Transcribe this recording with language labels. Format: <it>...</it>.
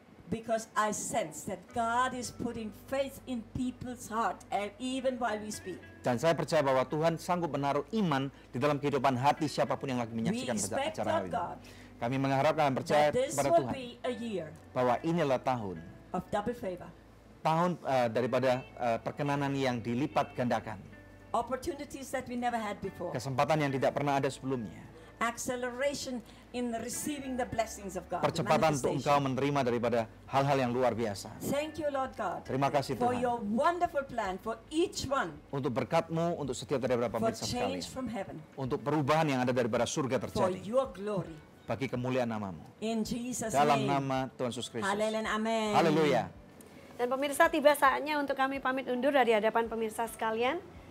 <en>Because I sense that God is putting faith in people's heart even while we speak.</en> <id>Dan saya percaya bahwa Tuhan sanggup menaruh iman di dalam kehidupan hati siapapun yang lagi menyaksikan acara hari ini. Kami mengharapkan dan percaya kepada Tuhan bahwa inilah tahun</id> <en>of double favor.</en> <id>Tahun daripada perkenanan yang dilipat gandakan.</id> <en>Opportunities that we never had before.</en> <id>Kesempatan yang tidak pernah ada sebelumnya.</id> <en>Acceleration in receiving the blessings of God.</en> <id>Percepatan untuk Engkau menerima daripada hal-hal yang luar biasa.</id> <en>Thank you, Lord God.</en> <id>Terima kasih Tuhan.</id> <en>For your wonderful plan for each one.</en> <id>Untuk berkat-Mu untuk setiap daripada pemirsa sekalian.</id> <en>From heaven.</en> <id>Untuk perubahan yang ada daripada surga terjadi.</id> <en>For your glory.</en> <id>Bagi kemuliaan nama-Mu.</id> <en>In Jesus'</en> <id>dalam</id> <en>name.</en> <id>nama Tuhan Yesus Kristus. Haleluya. Amin. Haleluya. Dan pemirsa, tiba saatnya untuk kami pamit undur dari hadapan pemirsa sekalian.</id>